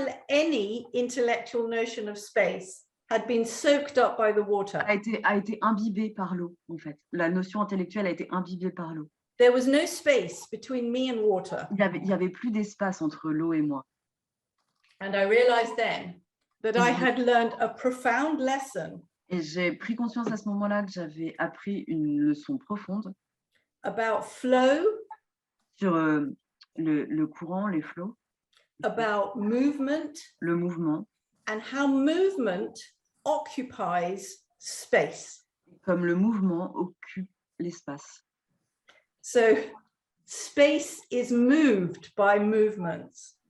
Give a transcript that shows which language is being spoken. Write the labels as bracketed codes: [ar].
[en] Any intellectual notion of space had been soaked up by the water. [fr] a été imbibée par l'eau, en fait. La notion intellectuelle a été imbibée par l'eau. [en] There was no space between me and water. [fr] Il y avait plus d'espace entre l'eau et moi. [en] And I realized then that I had learned a profound lesson [fr] Et j'ai pris conscience à ce moment-là que j'avais appris une leçon profonde [en] about flow, [fr] sur le courant, les flots, [en] about movement, [fr] le mouvement, [en] and how movement occupies space. [fr] comme le mouvement occupe l'espace. [en] So space is moved by movements.